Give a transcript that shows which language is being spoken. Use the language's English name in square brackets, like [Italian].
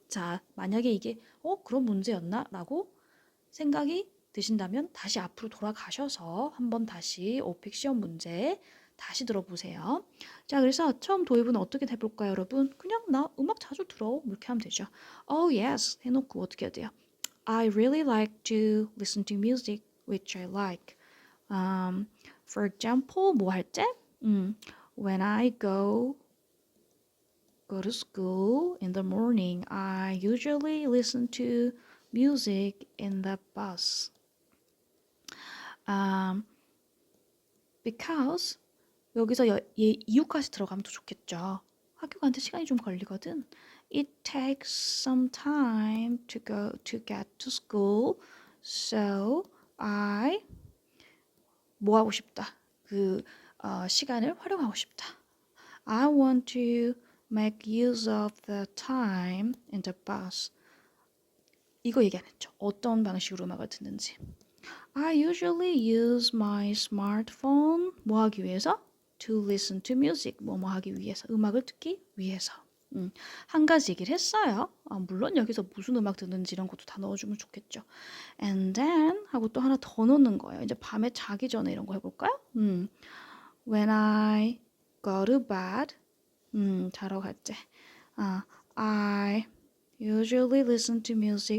[Korean] 자, 만약에 이게 그런 문제였나? 라고 생각이 드신다면 다시 앞으로 돌아가셔서 한번 다시 오픽 시험 문제 다시 들어보세요. 자, 그래서 처음 도입은 어떻게 해볼까요, 여러분? 그냥 나 음악 자주 들어. 이렇게 하면 되죠. [English] Oh, yes. [Korean] 해놓고 어떻게 해야 돼요? [English] I really like to listen to music which I like. For example, [Korean] 뭐 할 때? [English] When I go to school in the morning, I usually listen to music in the bus. Um, [Korean] because 여기서 이유까지 들어가면 더 좋겠죠. 학교 가는데 시간이 좀 걸리거든. [English] It takes some time to get to school, so I [Korean] 뭐 하고 싶다. 시간을 활용하고 싶다. [English] I want to make use of the time in the bus. [Korean] 이거 얘기 안 했죠. 어떤 방식으로 음악을 듣는지. [English] I usually use my smartphone [Korean] 뭐 하기 위해서? [English] To listen to music [Korean] 뭐 하기 위해서 음악을 듣기 위해서 한 가지 얘기를 했어요. 물론 여기서 무슨 음악 듣는지 이런 것도 다 넣어주면 좋겠죠. [English] And then [Korean] 하고 또 하나 더 넣는 거예요. 이제 밤에 자기 전에 이런 거 해볼까요? [English] When I go to bed [Korean] 자러 갈 때 [English] I usually listen to music.